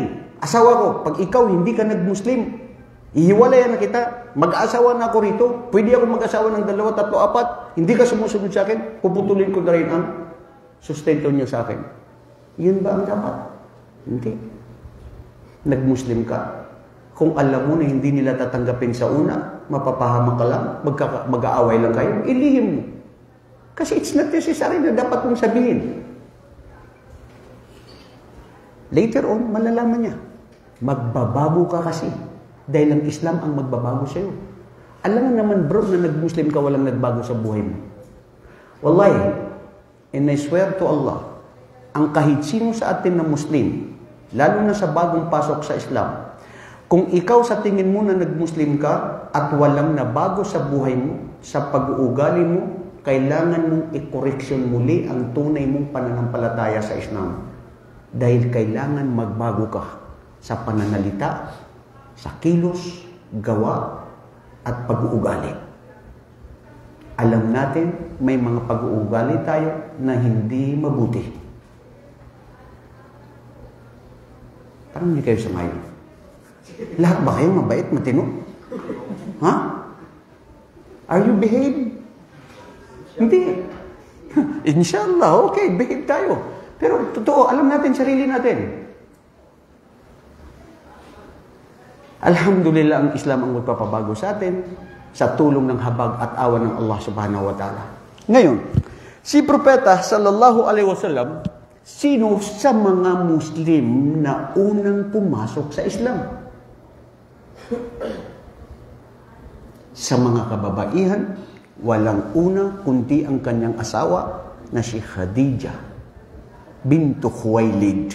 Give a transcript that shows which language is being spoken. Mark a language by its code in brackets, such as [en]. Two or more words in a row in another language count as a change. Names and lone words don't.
[tl] Asawa ko, pag ikaw hindi ka nag-Muslim, ihiwalayan na kita, mag-asawa na ako rito, pwede ako mag-asawa ng 2, 3, 4, hindi ka sumusunod sa akin, puputulin ko na rin ang sustento niyo sa akin. Yun ba ang dapat? Hindi. Nag-Muslim ka. Kung alam mo na hindi nila tatanggapin sa una, mapapahamak ka lang, mag-aaway lang kayo, ilihim mo. Kasi [en] it's not necessary [tl] na dapat mong sabihin. [en] Later on, [tl] malalaman niya. Magbabago ka kasi. Dahil ang Islam ang magbabago sa'yo. Alam mo naman bro, na nag-Muslim ka, walang nagbago sa buhay mo. Wallahi, [en] and I swear to Allah, [tl] ang kahit sino sa atin na Muslim, lalo na sa bagong pasok sa Islam, kung ikaw sa tingin mo na nag-Muslim ka at walang nabago sa buhay mo, sa pag-uugali mo, kailangan mong i-correction muli ang tunay mong pananampalataya sa Islam. Dahil kailangan magbago ka sa pananalita, sa kilos, gawa, at pag-uugali. Alam natin, may mga pag-uugali tayo na hindi mabuti. Parang hindi kayo sumayon. Lahat ba kayo mabait, matino? Ha? [en] Are you behave? [tl] Hindi. Inshallah, okay, behave tayo. Pero totoo, alam natin sarili natin. Alhamdulillah, ang Islam ang magpapabago sa atin sa tulong ng habag at awa ng Allah [ar] سبحانه وتعالى. [tl] Ngayon, si Propeta [ar] صلى الله عليه وسلم, [tl] sino sa mga Muslim na unang pumasok sa Islam? Sa mga kababaihan, walang una kundi ang kanyang asawa na si Khadija bintu Khuwailid.